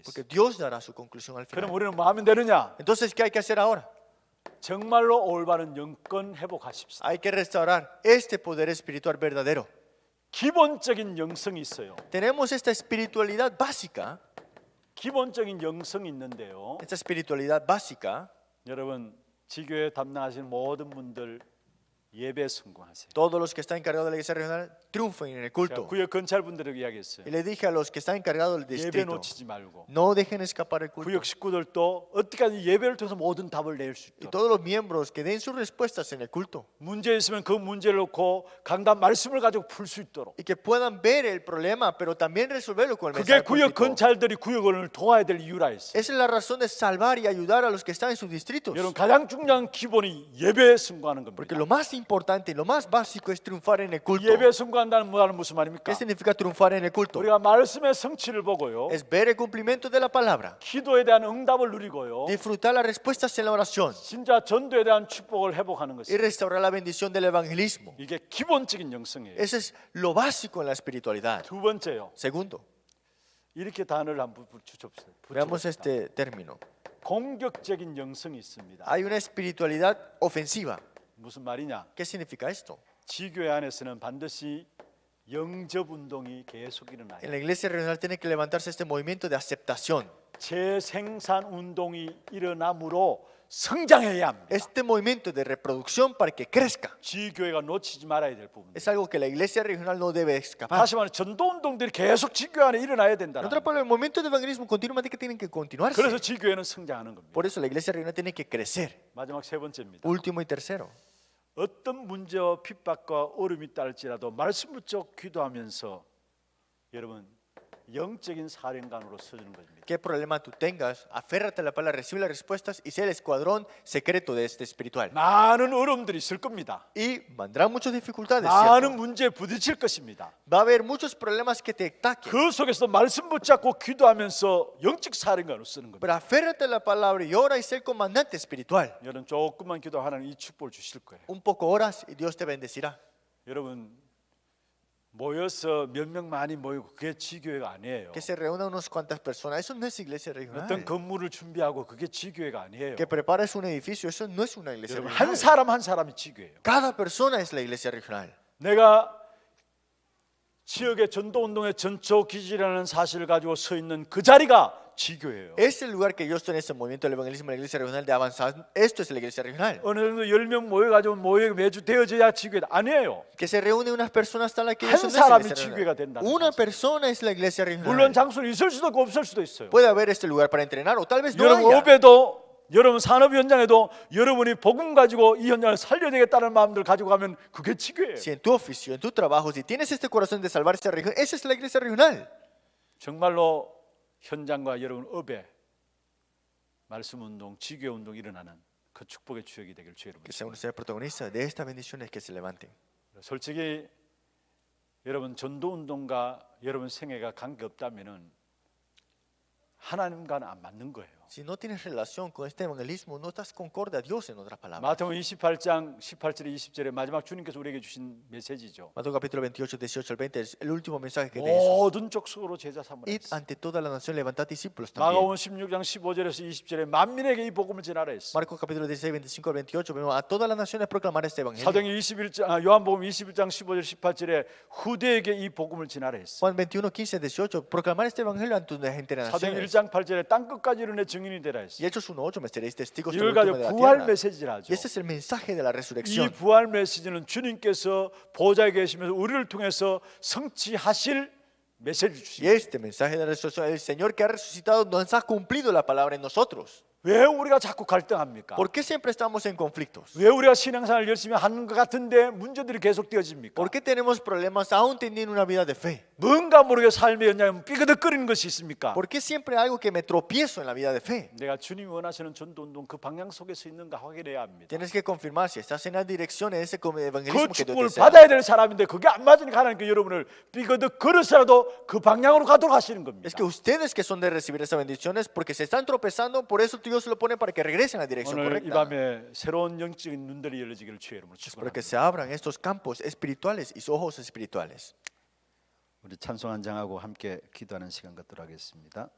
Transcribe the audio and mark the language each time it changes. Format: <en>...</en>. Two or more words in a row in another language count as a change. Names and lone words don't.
<es>Porque Dios dará su conclusión al</es> <ko>그럼</ko> <es>final.</es> <ko>우리는 뭐 하면 되느냐?</ko> <es>Entonces, ¿qué hay que hacer ahora?</es> <ko>정말로 올바른 영권 회복하십시오.</ko> <es>Hay que restaurar este poder espiritual verdadero.</es> <ko>기본적인 영성이 있어요.</ko> <es>Tenemos esta espiritualidad básica.</es> <ko>기본적인 영성이 있는데요.</ko> <es>Esta espiritualidad básica.</es> <ko>여러분 지교회 담당하시는 모든 분들 예배 성공하세요.</ko> <es>Todos los que están encargados de la iglesia regional triunfen en el</es> <ko>제가</ko> <es>culto.</es> <ko>구역 건찰분들에게 이야기했어요.</ko> <es>Y le dije a los que están encargados del</es> <ko>예배</ko> <es>distrito,</es> <ko>놓치지 말고</ko> <es>no dejen escapar el culto.</es> <ko>구역 식구들도 어떻게든 예배를 통해서 모든 답을 낼 수</ko> <es>Y</es> <ko>있도록</ko> <es>todos los miembros que den sus respuestas en el culto</es> <ko>문제 있으면 그 문제를 놓고 강단 말씀을 가지고 풀 수 있도록</ko> <es>y que puedan ver el problema, pero también resolverlo con el</es> <ko>그게</ko> <es>mensaje</es> <ko>구역</ko> <es>púlpito.</es> <ko>건찰들이 구역을 도와야 될 이유라 했어요.</ko> <es>Esa es la razón de salvar y ayudar a los que están en sus distritos.</es> <ko>여러분 가장 중요한 기본이 예배에 승부하는</ko> <es>Porque</es> <ko>겁니다.</ko> <es>lo más importante y lo más básico es triunfar en el culto.</es> <ko>예배에 승부한다는 말은 무슨 말입니까?</ko> <es>¿Qué significa triunfar en el culto?</es> <ko>우리가 말씀의 성취를 보고요.</ko> <es>Es ver el cumplimiento de la palabra,</es> <ko>기도에 대한 응답을 누리고요.</ko> <es>disfrutar las respuestas en la oración</es> <ko>진짜 전도에 대한 축복을 회복하는</ko> <es>y</es> <ko>것입니다.</ko> <es>restaurar la bendición del evangelismo.</es> <ko>이게 기본적인 영성이에요.</ko> <es>Eso es lo básico en la espiritualidad.</es> <ko>두 번째요.</ko> <es>Segundo,</es> <ko>이렇게 단어를 한번 붙여봅시다.</ko> <es>veamos este término.</es> <ko>공격적인 영성이 있습니다.</ko> <es>Hay una espiritualidad ofensiva.</es> <ko>무슨 말이냐?</ko> <es>¿Qué significa esto?</es> <ko>지교회 안에서는 반드시 영접 운동이 계속 일어나요.</ko> <es>En la iglesia regional tiene que levantarse este movimiento de aceptación.</es> <ko>재생산 운동이 일어나므로 성장해야 합니다.</ko> <es>Este movimiento de reproducción para que crezca.</es> <ko>지교회가 놓치지 말아야 될 부분.</ko> <es>Es algo que la iglesia regional no debe escapar.</es> <ko>다시 말해 전도 운동들이 계속 지교회 안에 일어나야</ko> <es>En</es> <ko>된다.</ko> <es>otra palabra, el movimiento de evangelismo continuamente que tienen que continuarse.</es> <ko>그래서 지교회는 성장하는 겁니다.</ko> <es>Por eso la iglesia regional tiene que crecer.</es> <ko>마지막 세 번째입니다.</ko> <es>Último y tercero.</es> <ko>어떤 문제와 핍박과 어려움이 있다 할지라도 말씀 붙여 기도하면서 여러분 영적인 사령관으로 서주는 것입니다.</ko> <es>¿Qué problema tú tengas? Aférrate a la palabra, recibe las respuestas y sea el escuadrón secreto de este espiritual.</es> <ko>많은 어려움들이 있을 겁니다.</ko> <es>Y vendrán muchas dificultades.</es> <ko>많은</ko> <es>¿cierto?</es> <ko>문제에 부딪힐 것입니다.</ko> <es>Va a haber muchos problemas que te ataquen.</es> <ko>그 속에서 말씀 붙잡고 기도하면서 영적 사령관으로 쓰는 겁니다.</ko> <es>Pero aférrate a la palabra y ora y sé el comandante espiritual.</es> <ko>여러분 조금만 기도 하나님 이 축복을 주실 거예요.</ko> <es>Un poco oras y Dios te bendecirá.</es> <ko>여러분 모여서 몇 명 많이 모이고 그게 지교회가 아니에요.</ko> <es>Que se reúnan unas cuantas personas. Eso no es iglesia</es> <ko>어떤</ko> <es>regional.</es> <ko>건물을 준비하고 그게 지교회가 아니에요.</ko> <es>Que prepares un edificio. Eso no es una iglesia</es> <ko>여러분</ko> <es>regional.</es> <ko>한 사람 한 사람이 지교회예요.</ko> <es>Cada persona es la iglesia regional.</es> <ko>내가 지역의 전도 운동의 전초 기지라는 사실을 가지고 서 있는 그 자리가 지교회예요.</ko> <es>Es el lugar que yo estoy en este movimiento del evangelismo, la iglesia regional de avanzar. Esto es la iglesia regional.</es> <ko>어느 정도 10명 모여가지고 모여 매주 되어져야 지교회다 아니에요.</ko> <es>Que se reúnen unas personas tal que</es> <ko>한</ko> <es>eso no es la</es> <ko>사람이</ko> <es>iglesia</es> <ko>지교회가</ko> <es>regional.</es> <ko>된다는</ko> <es>Una</es> <ko>사실.</ko> <es>persona es la iglesia</es> <ko>물론</ko> <es>regional.</es> <ko>장소는 있을 수도 있고 없을 수도 있어요.</ko> <es>Puede haber este lugar para entrenar o tal vez no</es> <ko>여러분</ko> <es>haya.</es> <ko>업에도 여러분 산업 현장에도 여러분이 복음 가지고 이 현장을 살려야 되겠다는 마음들 가지고 가면 그게 지교회예요.</ko> <es>Si en tu oficio, en tu trabajo, si tienes este corazón de salvar esta región, esa es la iglesia regional.</es> <ko>정말로 현장과 여러분 업에 말씀 운동, 지교회 운동 일어나는 그 축복의 추억이 되길 주의 이름으로</ko> <es>Que sean ustedes protagonistas de estas bendiciones que se levanten.</es> <ko>솔직히 여러분 전도 운동과 여러분 생애가 관계 없다면은 하나님과는 안 맞는 거예요.</ko> <es>Si no tienes relación con este evangelismo, no estás concorde a Dios, en otras palabras.</es> <ko>마태복음 28장 18절에 20절에 마지막 주님께서 우리에게 주신 메시지죠.</ko> <es>Mateo capítulo 28, 18 al 20, es el último mensaje que te Jesús.</es> <ko>모든 족속으로 제자 삼으라</ko> <es>Id</es> <ko>했어.</ko> <es>ante toda la nación, levantad discípulos también.</es> <ko>마가복음 16장 15절에서 20절에 만민에게 이 복음을 전하라 했어.</ko> <es>Marcos capítulo 16, 25 al 28, vemos a todas las naciones proclamar este evangelio.</es> <ko>사도행 21장 요한복음 21장 15절 18절에 후대에게 이 복음을 전하라 했어.</ko> <es>Juan 21, 15, 18, proclamar este evangelio ante las</es> <ko>사도행</ko> <es>naciones.</es> <ko>1장 8절에 땅 끝까지 이르내 증인이 되라 했어.</ko> <es>Y Hechos 1, 8, me seréis testigos de</es> <ko>이걸</ko> <es>la</es> <ko>가지고</ko> <es>última de la</es> <ko>부활</ko> <es>tierra.</es> <ko>메시지를 하죠.</ko> <es>Y este es el mensaje de la</es> <ko>이</ko> <es>resurrección.</es> <ko>부활 메시지는 주님께서 보좌에 계시면서 우리를 통해서 성취하실 메시지를</ko> <es>Y</es> <ko>주십니다.</ko> <es>este mensaje de la resurrección, el Señor que ha resucitado nos ha cumplido la palabra en nosotros.</es> <ko>왜 우리가 자꾸 갈등합니까?</ko> <es>¿Por qué siempre estamos en conflictos?</es> <ko>왜 우리가 신앙생활 열심히 하는 것 같은데 문제들이 계속 되어집니까?</ko> <es>¿Por qué tenemos problemas aún teniendo una vida de fe?</es> <ko>뭔가 모르게 삶의 연장에 삐그덕거리는 것이 있습니까?</ko> <es>¿Por qué siempre hay algo que me tropiezo en la vida de fe?</es> <ko>내가 주님이 원하시는 전도운동 그 방향 속에서 있는가 확인해야 합니다.</ko> <es>Tienes que confirmar si estás en la dirección en ese</es> <ko>그</ko> <es>evangelismo que Dios</es> <ko>축복을</ko> <es>desea.</es> <ko>받아야 될 사람인데 그게 안 맞으니까 하나님께 여러분을 삐그덕거려서라도 그 방향으로 가도록 하시는 겁니다.</ko> <es>Es que ustedes que son de recibir esas bendiciones, porque se están tropezando, por eso Dios lo pone para que regresen a la dirección</es> <ko>오늘 이</ko> <es>correcta.</es> <ko>밤에 새로운 영적인 눈들이 열려지기를 주의 이름으로</ko> <es>Para que</es> <ko>축원합니다.</ko> <es>se abran estos campos espirituales y sus ojos espirituales.</es> <ko>우리 찬송 한 장하고 함께 기도하는 시간 갖도록 하겠습니다.</ko>